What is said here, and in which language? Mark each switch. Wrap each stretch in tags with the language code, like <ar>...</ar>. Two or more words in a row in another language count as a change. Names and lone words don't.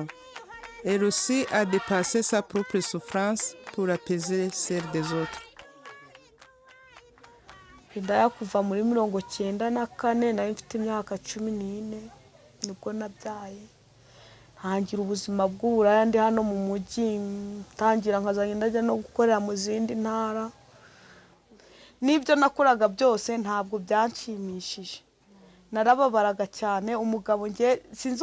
<fr>Elle aussi a dépassé sa propre souffrance pour apaiser celle des autres.</fr> <rw>Hidaya kuva muri 1994 nari mfite imyaka 14 nibwo nabyaye ntangira ubuzima bw'uburaya ndi hano mu mujyi tangira nkazanye ndajya no gukorera mu zindi ntara nibyo nakoraga byose ntabwo byanshimishije narababaraga cyane umugabo nge sinzi</rw>